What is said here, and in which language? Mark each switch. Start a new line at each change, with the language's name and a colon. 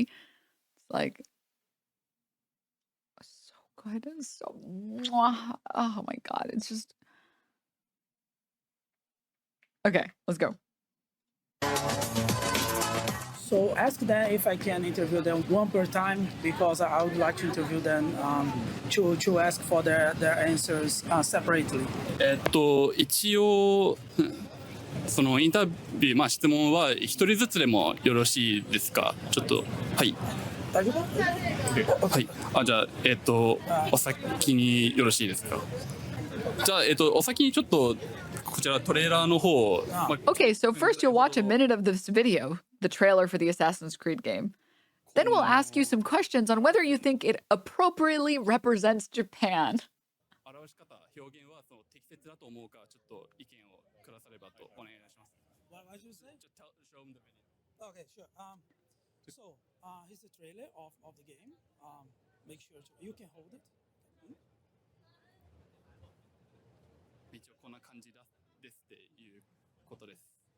English: It's like, God, it's so, oh my God, it's just, okay, let's go. So ask them if I can interview them one per time, because I would like to interview them to ask for their answers separately.
Japanese: 一応そのインタビュー、質問は一人ずつでもよろしいですか？ちょっと、はい。大丈夫？はい。じゃあ、お先によろしいですか？じゃあ、お先にちょっとこちらトレーラーの方を。
English: Okay, so first you'll watch a minute of this video, the trailer for the Assassin's Creed game. Then we'll ask you some questions on whether you think it appropriately represents Japan.
Japanese: 表し方、表現はその適切だと思うか、ちょっと意見をくださればとお願いします。
English: What did you say? Just show them the video. Okay, sure. So here's the trailer of the game. Make sure you can hold it.
Japanese: 一応こんな感じですっていうことです。